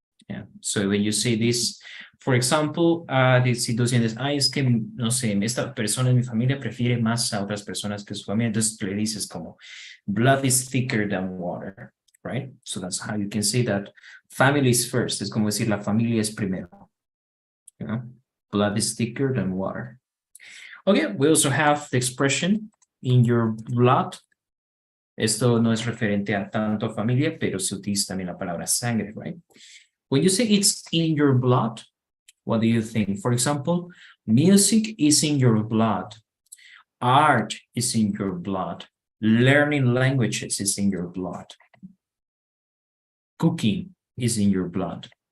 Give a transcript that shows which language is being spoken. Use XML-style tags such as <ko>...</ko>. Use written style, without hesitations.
<en>Yeah. So when you say this, for example,</en> <es>si tú sientes, es que, no sé, esta persona en mi familia prefiere más a otras personas que su familia, entonces le dices como,</es> <en>blood is thicker than water, right? So that's how you can say that Family is first.</en> <es>Es como decir la familia es primero.</es> <en>You know? Blood is thicker than water. Okay, we also have the expression in your blood.</en> <es>Esto no es referente a tanto familia, pero se utiliza también la palabra sangre, right?</es> <en>When you say it's in your blood, what do you think? For example, music is in your blood. Art is in your blood. Learning languages is in your blood. Cooking is in your blood.</en>